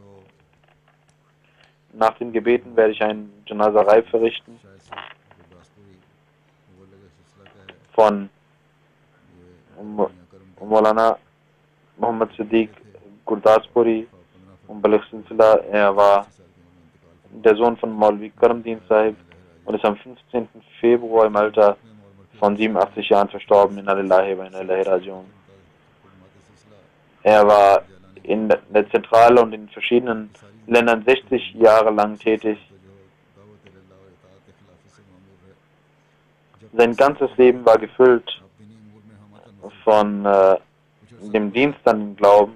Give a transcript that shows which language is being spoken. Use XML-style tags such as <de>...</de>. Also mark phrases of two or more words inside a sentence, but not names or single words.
<de>Nach den Gebeten werde ich ein Janazah verrichten von Maulana Muhammad Siddiq Gurdaspuri und Baligh Silsila. Er war der Sohn von Maulvi Karamdin Sahib und ist am 15. Februar im Alter von 87 Jahren verstorben.</de> <ar>إنا لله وإنا إليه راجعون.</ar> <de>Er war in der Zentrale und in verschiedenen Ländern 60 Jahre lang tätig. Sein ganzes Leben war gefüllt von dem Dienst an den Glauben.</de>